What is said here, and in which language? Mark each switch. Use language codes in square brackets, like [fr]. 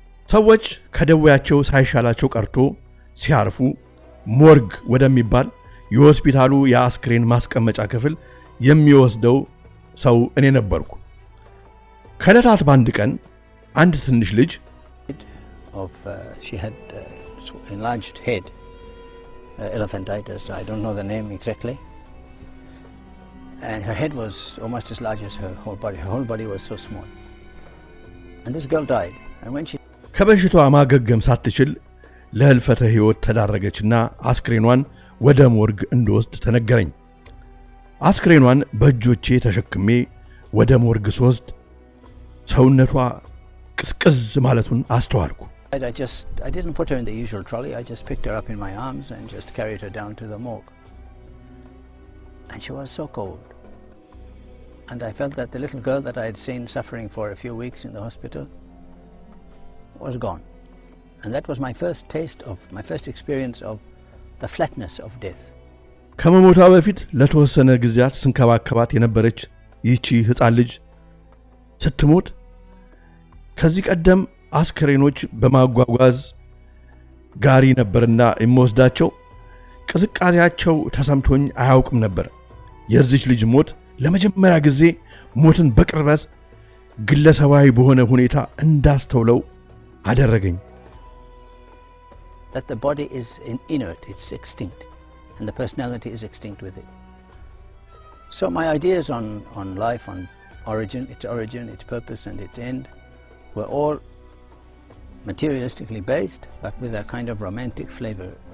[am] ሰዎች ከደዌያቸው ሳይሻላቸው ቀርቶ ሲያርፉ ሞርግ ወደሚባል የሆስፒታሉ የአስክሬን ማስቀመጫ ክፍል የሚወስደው ሰው እኔ ነበርኩ። ከለታት ባንድ ቀን አንድ ትንሽ ልጅ [en] she had enlarged head, elephantitis, I don't know the name exactly, and her head was almost as large as her whole body was so small, and this girl died. And when she [am] ከበሽታዋ ማገገም ሳትችል ለህልፈተ ህይወት ተዳረገችና አስክሬኗን ወደ ሞርግ እንደወስድ ተነገረኝ። አስክሬኗን በእጆቼ ተሸክሜ ወደ ሞርግ ስወስድ ሰውነቷ ቅስቅዝ ማለቱን አስተዋልኩ። [en] I didn't put her in the usual trolley. I just picked her up in my arms and just carried her down to the morgue. And she was so cold. And I felt that the little girl that I had seen suffering for a few weeks in the hospital was gone. And that was my first experience of the flatness of death. [am] ከመሞቷ በፊት ለተወሰነ ጊዜያት ስንከባከባት የነበረች ይህቺ ህፃን ልጅ ስትሞት ከዚህ ቀደም አስክሬኖች በማጓጓዝ ጋሪ ነበርና የሚወስዳቸው ቅዝቃዜያቸው ተሰምቶኝ አያውቅም ነበር። የዚች ልጅ ሞት ለመጀመሪያ ጊዜ ሞትን በቅርበት ግለሰባዊ በሆነ ሁኔታ እንዳስተውለው አደረገኝ። [en] That the body is inert, it's extinct, and the personality is extinct with it. So my ideas on life, on origin, its purpose and its end were all materialistically based, but with a kind of romantic flavor.